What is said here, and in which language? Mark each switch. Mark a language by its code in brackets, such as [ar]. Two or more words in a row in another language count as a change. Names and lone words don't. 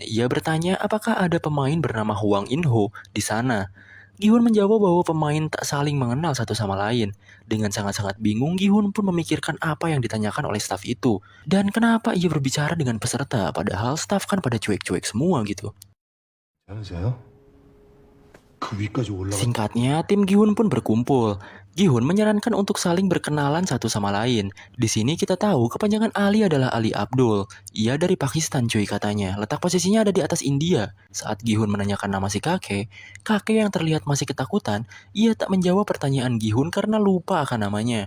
[id] Ia bertanya apakah ada pemain bernama Hwang In-ho di sana. Gi-hun menjawab bahwa pemain tak saling mengenal satu sama lain. Dengan sangat-sangat bingung, Gi-hun pun memikirkan apa yang ditanyakan oleh staf itu. Dan kenapa ia berbicara dengan peserta, padahal staf kan pada cuek-cuek semua gitu. [ko] 괜찮으세요? 그 위까지 올라가. [id] Singkatnya, tim Gi-hun pun berkumpul. Gi-hun menyarankan untuk saling berkenalan satu sama lain. Di sini kita tahu kepanjangan Ali adalah Ali Abdul. Ia dari Pakistan cuy katanya. Letak posisinya ada di atas India. Saat Gi-hun menanyakan nama si kakek yang terlihat masih ketakutan, ia tak menjawab pertanyaan Gi-hun karena lupa akan namanya.